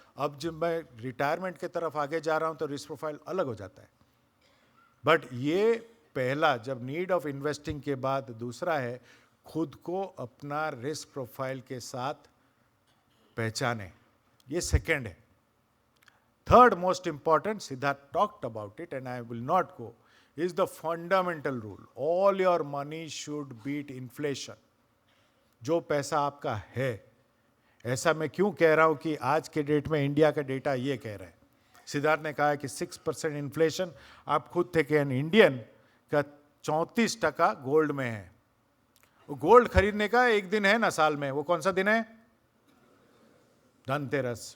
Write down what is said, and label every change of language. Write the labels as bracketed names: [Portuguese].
[Hindi] अब जब मैं रिटायरमेंट की तरफ आगे जा रहा हूँ तो रिस्क प्रोफाइल अलग हो जाता है। बट ये पहला, जब नीड ऑफ इन्वेस्टिंग के बाद दूसरा है खुद को अपना रिस्क प्रोफाइल के साथ पहचाने, ये सेकेंड है। [English] Third most important, Siddharth talked about it and I will not go, is the fundamental rule. All your money should beat inflation. [Hindi] जो पैसा आपका है, ऐसा मैं क्यों कह रहा हूं कि आज के डेट में इंडिया का डेटा ये कह रहा है। सिद्धार्थ ने कहा है कि 6% इन्फ्लेशन, आप खुद थे कि एन इंडियन का 34% गोल्ड में है। वो गोल्ड खरीदने का एक दिन है ना साल में, वो कौन सा दिन है? धनतेरस।